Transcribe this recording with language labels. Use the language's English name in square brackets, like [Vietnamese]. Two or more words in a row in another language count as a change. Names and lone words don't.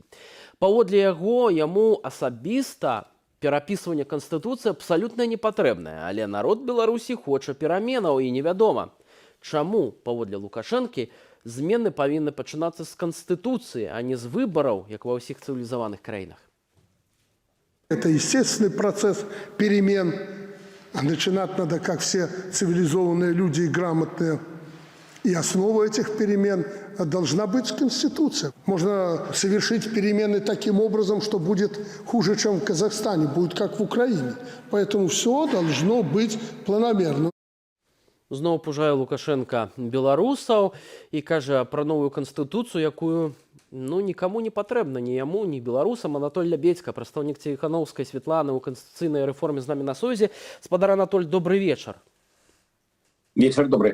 [Belarusian] Паводле яго, яму асабіста перапісванне канстытуцыі абсалютна не патрэбнае, але народ Беларусі хоча пераменаў і невядома, чаму, паводле Лукашэнкі, змены павінны пачынацца з канстытуцыі, а не з выбараў, як ва ўсіх цывілізаваных краінах. [Russian] Это естественный процесс перемен. А начинать надо, как все цивилизованные люди и грамотные. И основа этих перемен должна быть Конституция. Можно совершить перемены таким образом, что будет хуже, чем в Казахстане, будет как в Украине. Поэтому все должно быть планомерно. [Belarusian] Зноў пужае Лукашенко беларусаў і кажа пра новую канстытуцыю, якую нікому не патрэбна, ні яму, ні беларусам. Анатоль Лябедзька, прадстаўнік Ціханаўскай Святланы ў канстытуцыйнай рэформе з намі на сувязі. Спадар Анатоль, добры вечар. Вечар добры.